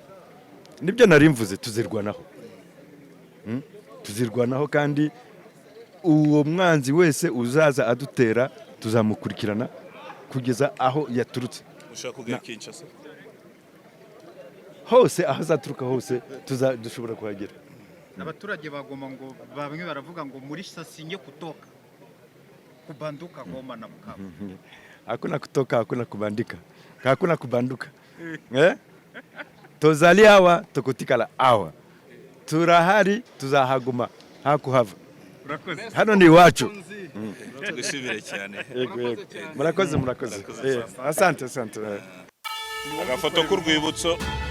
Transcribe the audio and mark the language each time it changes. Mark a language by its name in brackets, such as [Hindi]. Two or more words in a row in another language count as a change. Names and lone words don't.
[Kinyarwanda] Nibyo narimvuze, tuzirwanaho kandi uwo mwanzi wese uzaza adutera tuzamukurikirana kugeza aho yaturutse. Ushaka kugera Kinshasa hose, aho azaturuka hose dushobora kuhagera. Abaturage bagoma ngo bamwe baravuga ngo muri sasinye [Swahili] kutoka kubanduka Goma na Bukavu. Hakuna kutoka, hakuna kubandika, hakuna kubanduka. Tozali hawa tukutikala hawa, [Kinyarwanda] turahari tuzahaguma hakuhava. Hano ni iwacu. Tugushimire cyane. Murakoze. Asante. Agafoto k'urwibutso.